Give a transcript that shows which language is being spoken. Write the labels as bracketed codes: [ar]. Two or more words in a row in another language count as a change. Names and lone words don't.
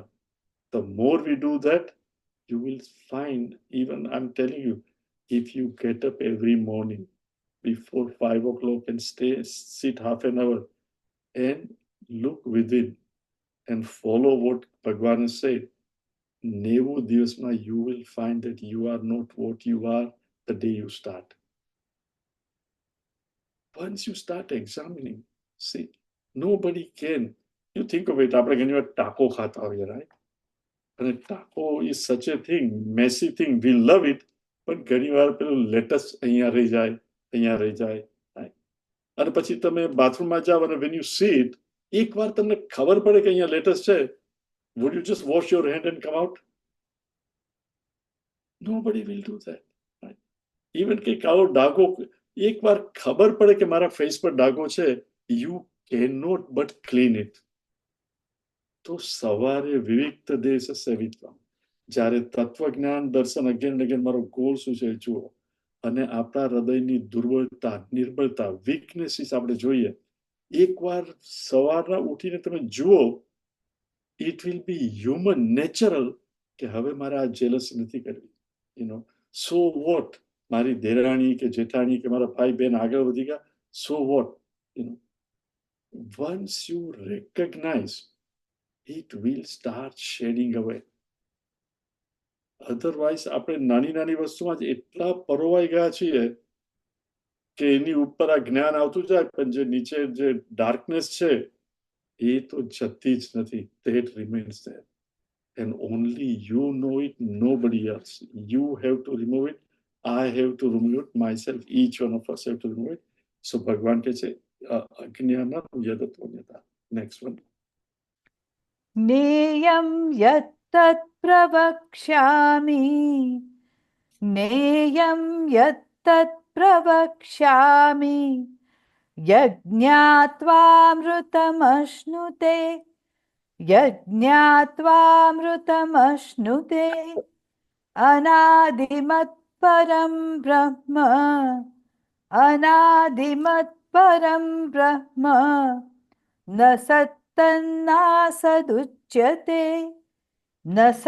[en] The more we do that, you will find, even I'm telling you, if you get up every morning before 5 o'clock and sit half an hour and look within and follow what Bhagwan has said, 90 દિવસમાં you will find that you are not what you are the day you start. Once you start examining, see, nobody can. You think of it, [gu] આપણે ઘણી વાર ટાકો ખાતા હોઈએ, [en] right? [gu] અને ટાકો [en] is such a thing, messy thing, we love it, [gu] પણ ઘણી વાર પેલું લેટસ અહીંયા રહી જાય, right? અને પછી તમે બાથરૂમમાં જાવ અને [en] when you see it, [gu] એક વાર તમને ખબર પડે કે અહીંયા લેટસ છે, [en] would you just wash your hand and come out? Nobody will do that, right? [gu] Even કે કાળો ડાઘો એક વાર ખબર પડે કે મારા ફેસ પર ડાઘો છે, [en] you cannot but clean it. [gu] તો સવારે [sa] विविक्त देश सेवित्वम्, [gu] જ્યારે તત્વજ્ઞાન દર્શન અગેન મારો ગોલ શું છે જુઓ, અને આપણા હૃદયની દુર્બળતા, નિર્બળતા, વીકનેસીસ આપણે જોઈએ. એકવાર સવારના ઉઠીને તમે જુઓ, [en] it will be human, natural [gu] કે હવે મારે આ જેલસી નથી કરવી. [en] So what? [gu] મારી દેરાણી કે જેઠાણી કે મારા ભાઈ બહેન આગળ વધી ગયા, [en] so what? Once you recognize, it will start shedding away. [gu] Otherwise આપણે નાની નાની વસ્તુમાં જ એટલા પરોવાઈ ગયા છીએ કે એની ઉપર આ જ્ઞાન આવતું જાય, પણ જે નીચે જે ડાર્કનેસ છે એ તો જતી જ નથી. [en] That remains there. And only you know it, nobody else. You have to remove it. I have to remove it myself. Each one of us have to remove it. [gu] So Bhagwan કહે છે [sa] अज्ञानं यदतोऽन्यथा. [en] Next one. [sa] नेयं यत्तत् प्रवक्ष्यामि, नेयं यत्तत् प्रवक्ष्यामि, यज्ञात्वामृतमश्नुते, यज्ञात्वामृतमश्नुते, अनादिमत्परं ब्रह्म, अनादिमत्परं ब्रह्म, न सत्तन्नासदुच्यते, न